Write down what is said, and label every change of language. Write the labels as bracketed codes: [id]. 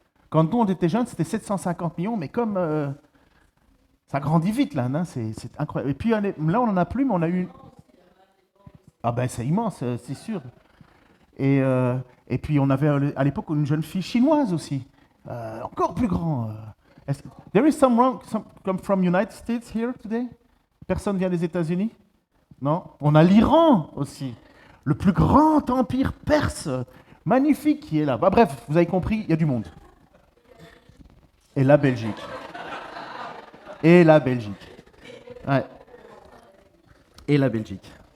[fr] Quand nous, on était jeunes, c'était 750 millions, mais comme ça grandit vite l'Inde, hein, c'est incroyable. Et puis là, on n'en a plus, mais on a eu... Ah ben c'est immense, c'est sûr. Et puis on avait à l'époque une jeune fille chinoise aussi, encore plus grand. [en] There is some come from United States here today? [fr] Personne vient des États-Unis? Non? On a l'Iran aussi. Le plus grand empire perse, magnifique, qui est là. Bah, bref, vous avez compris, il y a du monde. Et la Belgique. Et la Belgique. Ouais. Et la Belgique.